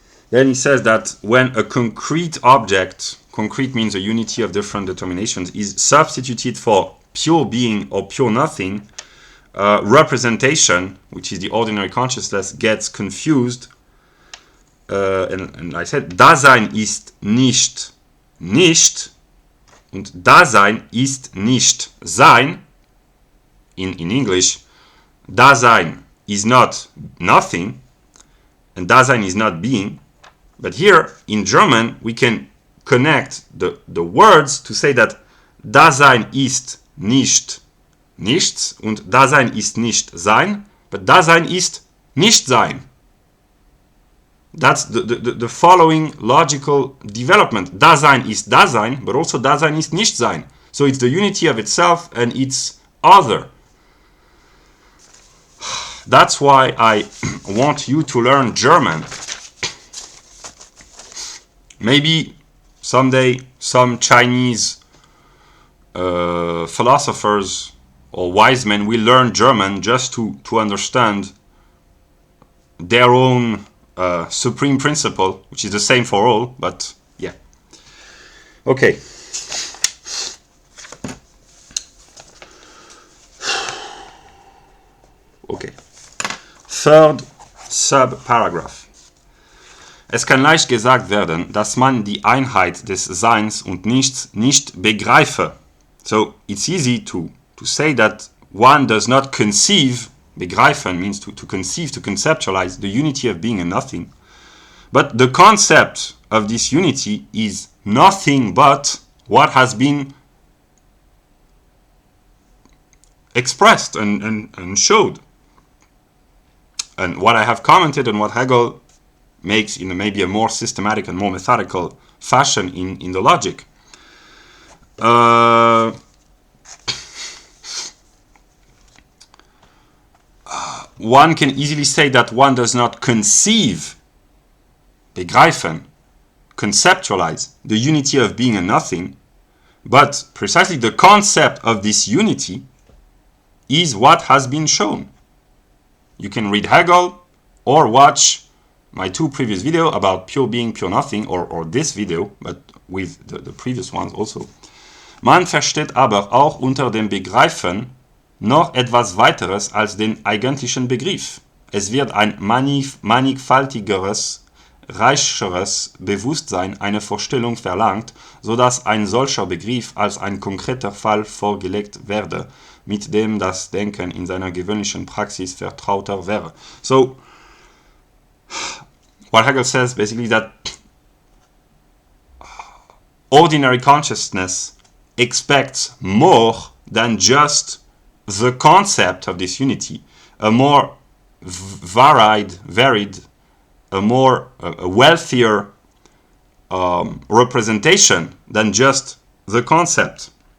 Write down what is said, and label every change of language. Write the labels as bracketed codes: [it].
[en] Then he says that when a concrete object, concrete means a unity of different determinations, is substituted for pure being or pure nothing, representation, which is the ordinary consciousness, gets confused. [de] And I said, Dasein ist nicht nicht und Dasein ist nicht sein. [en] In English, Dasein is not nothing and Dasein is not being. But here in German, we can connect the words to say that Dasein ist nicht nichts und Dasein ist nicht sein, but Dasein ist nicht sein. That's the following logical development. [de] Dasein ist Dasein, but also Dasein ist nicht sein. [en] So it's the unity of itself and its other. That's why I want you to learn German. Maybe someday some Chinese philosophers or wise men will learn German just to understand their own supreme principle, which is the same for all, but yeah. Okay. Okay. Third sub-paragraph. [de] Es kann leicht gesagt werden, dass man die Einheit des Seins und Nichts nicht begreife. So it's easy to say that [en] one does not conceive, begreifen means to conceive, to conceptualize the unity of being and nothing. But the concept of this unity is nothing but what has been expressed and showed. And what I have commented and what Hegel makes in maybe a more systematic and more methodical fashion in the logic. One can easily say that one does not conceive, begreifen, conceptualize the unity of being and nothing, but precisely the concept of this unity is what has been shown. You can read Hegel or watch my two previous videos about pure being, pure nothing, or this video, but with the previous ones also. [de] Man versteht aber auch unter dem Begreifen noch etwas weiteres als den eigentlichen Begriff. Es wird ein mannigfaltigeres, reicheres Bewusstsein eine Vorstellung verlangt, sodass ein solcher Begriff als ein konkreter Fall vorgelegt werde, mit dem das Denken in seiner gewöhnlichen Praxis vertrauter wäre. [en] So, what Hegel says basically that ordinary consciousness expects more than just the concept of this unity, a more varied, a more a wealthier representation than just the concept.